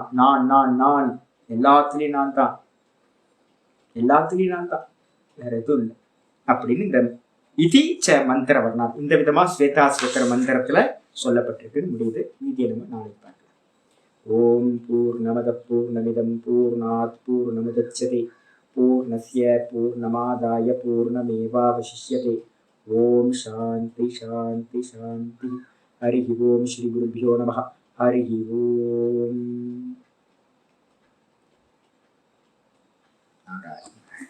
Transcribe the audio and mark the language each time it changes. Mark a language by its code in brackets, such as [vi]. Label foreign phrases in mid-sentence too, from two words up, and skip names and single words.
[ta] நான் எல்லாத்துலயும் நான் தான், எல்லாத்துலயும் நான் தான், வேற எதுவும் இல்லை அப்படின்னு இந்த இதி ச மந்திர வர்ணம் இந்த விதமா ஸ்வேதாஸ்வதர மந்திரத்துல சொல்லப்பட்டிருக்கு. முடியுது. மீதியை நம்ம நாளைக்கு பார்க்கலாம். [sa] ॐ पूर्णमद पूर्णमिदं पूर्णात् पूर्णमुदच्यते पूर्णस्य पूर्णमादाय पूर्णमेवावशिष्यते. ॐ शान्ति शान्ति शान्ति. हरि ॐ। श्री गुरुभ्यो नमः। हरि ॐ.